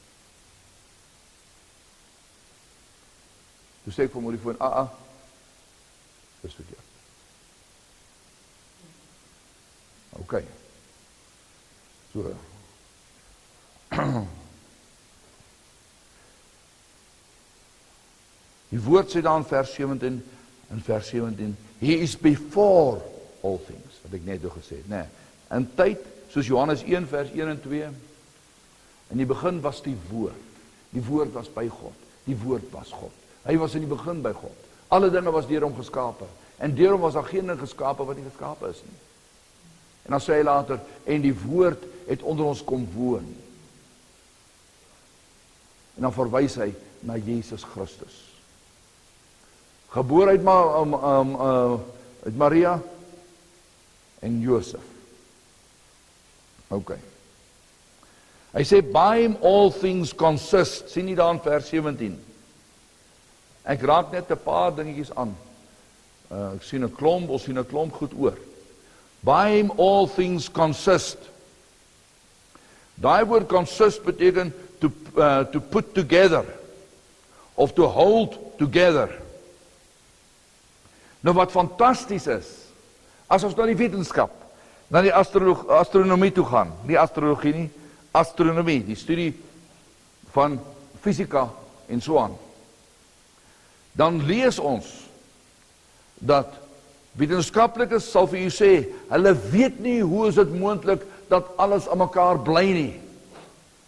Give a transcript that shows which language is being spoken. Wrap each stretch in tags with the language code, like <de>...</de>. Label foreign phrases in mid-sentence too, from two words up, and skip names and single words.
<af>Toe sê ek vir my die foon, dis verkeerd. Ok. So. Die woord sê dan vers 17, in vers 17,</af> <en>he is before all things,</en> <af>wat ek net gesê het, nee. In tyd, soos Johannes 1 vers 1 en 2, in die begin was die woord was by God, die woord was God. Hy was in die begin by God. Alle dinge was deur hom geskape. En deur hom was daar geen ding geskape wat nie geskape is nie. En dan sê hy later, en die woord het onder ons kom woon. En dan verwys hy na Jesus Christus. Gebore uit Maria en Josef.</af> <en>Ok.</en> <af>Hy sê,</af> <en>by him all things consist.</en> <af>Sien jy daar in vers 17? Ek raak net 'n paar dingetjies aan. Ek sien 'n klomp, ons sien 'n klomp goed oor.</af> <en>By him all things consist.</en> <af>Daai woord consist beteken</af> <en>to put together</en> <af>of</af> <en>to hold together.</en> <af>Nou wat fantasties is, as ons na die wetenskap, na die astronomie toe gaan, nie astrologie nie, astronomie, die studie van fisika en so aan, dan lees ons dat wetenskaplikes sal vir u sê, hulle weet nie hoe is dit moontlik dat alles aan mekaar bly nie.</af>